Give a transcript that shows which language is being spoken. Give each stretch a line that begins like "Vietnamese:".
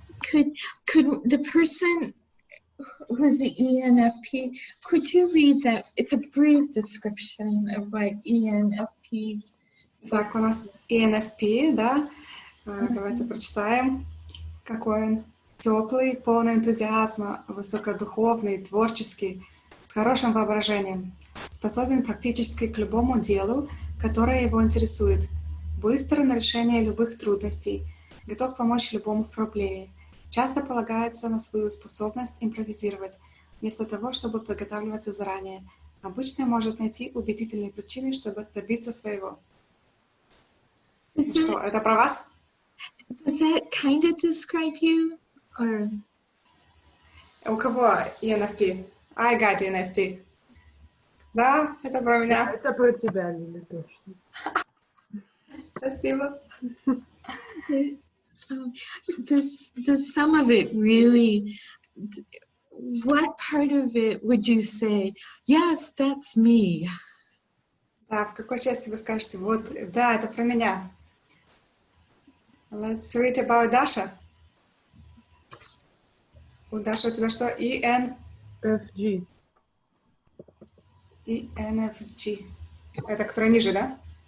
English: Could the person who's the ENFP, could you read that? It's a brief description of what ENFP.
Russian: Так, у нас ENFP, да? Давайте прочитаем. Какой он теплый, полный энтузиазма, высокодуховный, творческий, с хорошим воображением, способен практически к любому делу, которое его интересует, быстро на решение любых трудностей, готов помочь любому в проблеме, часто полагается на свою способность импровизировать, вместо того, чтобы подготавливаться заранее, обычно может найти убедительные причины, чтобы добиться своего. Ну что, это про вас?
English: Does that kind of describe you? Or...
Russian: У кого ENFP?
English: I got ENFP.
Russian: Да, это про меня. Это про тебя, Лиля, точно. Спасибо.
English: Does some of it really, what part of it would you say, yes, that's me?
Russian: Да, в какой части вы скажете, вот, да, это про меня.
English: Let's read about Dasha.
Russian: У Даши у тебя что? FG. ENFG. Это который ниже, да?